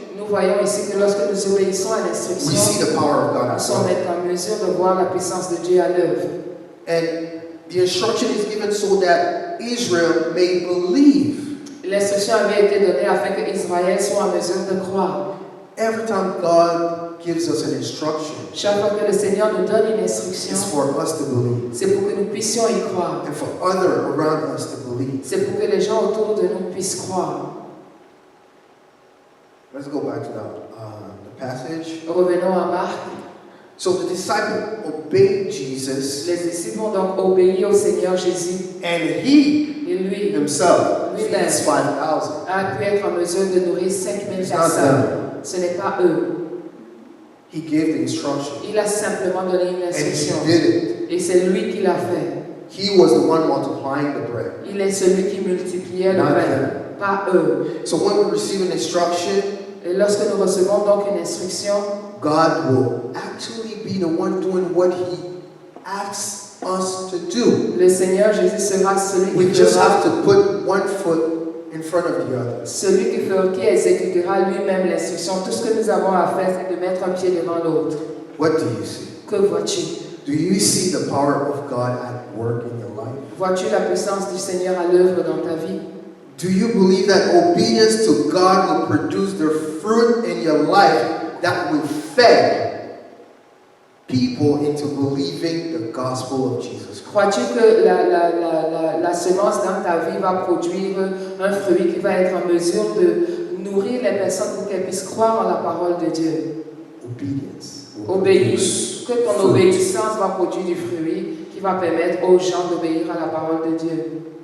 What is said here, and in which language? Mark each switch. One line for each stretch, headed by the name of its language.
French: nous voyons ici que lorsque nous obéissons à
English: we
French: l'instruction,
English: see the power of God
French: nous
English: as
French: sommes
English: well.
French: en mesure de voir la puissance de Dieu à l'œuvre.
English: And the instruction is given so that Israel may believe.
French: L'instruction avait été donnée afin que Israël soit en mesure de croire.
English: Every time God gives us an instruction,
French: chaque fois que le Seigneur nous donne une instruction,
English: it's for us to believe.
French: C'est pour que nous puissions y croire.
English: And for others around us to believe.
French: C'est pour que les gens autour de nous puissent croire.
English: Let's go back to the passage.
French: Revenons à Marc.
English: So the disciples obeyed Jesus.
French: Les disciples ont donc obéi au Seigneur Jésus.
English: And he
French: lui
English: himself feeds 5,000.
French: A pu être en mesure de nourrir 5,000 personnes. Ce n'est pas eux.
English: He gave the instruction.
French: Il a simplement donné une instruction.
English: And he did it.
French: Et c'est lui qui l'a fait.
English: He was the one multiplying the bread.
French: Il est celui qui multipliait le pain, pas eux.
English: So when we receive an instruction,
French: et lorsque nous recevons donc une instruction,
English: God will actually be the one doing what He asks us to do.
French: Le Seigneur Jésus sera celui
English: we
French: qui
English: just
French: fera,
English: have to put one foot in front of the other.
French: Celui qui exécutera lui-même l'instruction. Tout ce que nous avons à faire, c'est de mettre un pied devant l'autre.
English: What do you see?
French: Que vois-tu?
English: Do you see the power of God at work in your life?
French: Vois-tu la puissance du Seigneur à l'œuvre dans ta vie?
English: Do you believe that obedience to God will produce the fruit in your life that will feed people into believing the gospel of Jesus Christ?
French: Crois-tu que la semence dans ta vie va produire un fruit qui va être en mesure de nourrir les personnes pour qu'elles puissent croire en la parole de Dieu?
English: Obedience.
French: Obéir. Que ton obéissance va produire du fruit qui va permettre aux gens d'obéir à la parole de Dieu.